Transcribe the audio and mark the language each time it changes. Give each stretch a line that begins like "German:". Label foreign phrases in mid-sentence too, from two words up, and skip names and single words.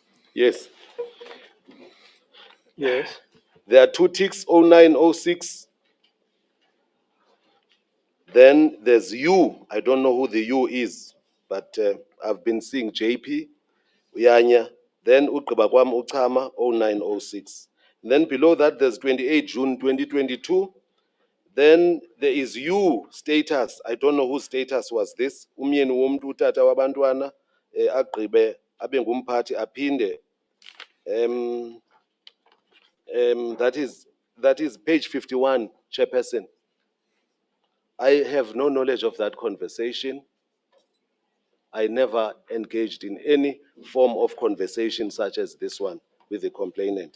English: Yes. Yes. There are two ticks, 0906. Then there's U. I don't know who the U is, but I've been seeing JP, Uyanya.
Xhosa: Then ugqiba kwam uchama, 0906.
English: Then below that, there's 28 June 2022. Then there is U status. I don't know whose status was this.
Xhosa: Umyeni womntu utata wabantwana agqibe abe ngumphathi aphinde.
English: That is page 51, Chairperson. I have no knowledge of that conversation. I never engaged in any form of conversation such as this one with the complainant.